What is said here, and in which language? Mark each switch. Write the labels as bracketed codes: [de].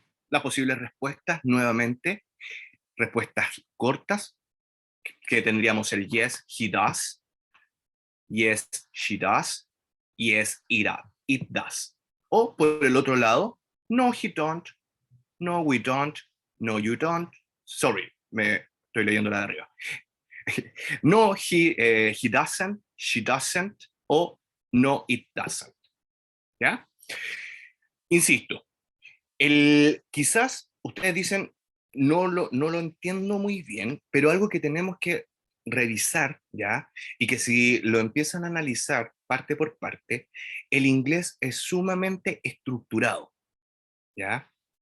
[es] Las posibles respuestas, nuevamente, respuestas cortas, que tendríamos el [en] yes, he does, yes, she does, yes, it does. [es] O por el otro lado, no, [en] he don't, no, we don't, no, you don't. [es] Sorry, me estoy leyendo la de arriba. [en] No, he doesn't, she doesn't, [es] o no, [en] it doesn't. [es] ¿Ya? Insisto, quizás ustedes dicen, no lo entiendo muy bien, pero algo que tenemos que revisar, ¿ya? Y que si lo empiezan a analizar parte por parte, el inglés es sumamente estructurado, ¿ya?